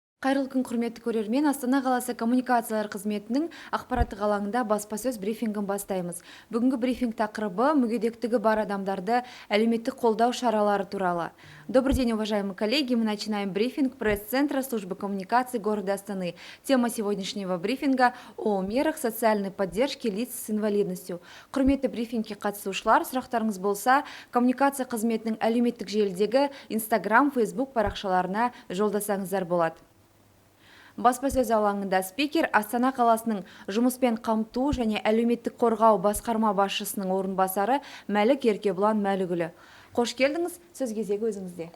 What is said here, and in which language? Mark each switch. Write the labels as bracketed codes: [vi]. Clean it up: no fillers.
[kk] Қайырлы күн, құрметті көрермен. Астана қаласы коммуникациялар қызметінің ақпараттық алаңында баспасөз брифингін бастаймыз. Бүгінгі брифинг тақырыбы мүгедектігі бар адамдарды әлеуметтік қолдау шаралары туралы. [ru] Добрый день, уважаемые коллеги. Мы начинаем брифинг пресс-центра службы коммуникации города Астаны. Тема сегодняшнего брифинга о мерах социальной поддержки лиц с инвалидностью. [kk] Құрметті брифингке қатысушылар, сұрақтарыңыз болса, коммуникация қызметінің әлеуметтік желідегі Instagram, Facebook парақшаларына жолдасаңыздар болады. Баспасөз алаңында спикер Астана қаласының жұмыспен қамту және әлеуметтік қорғау басқарма басшысының орынбасары Мәлік Еркебұлан Мәлігүлі. Қош келдіңіз, сөз кезегі өзіңізде.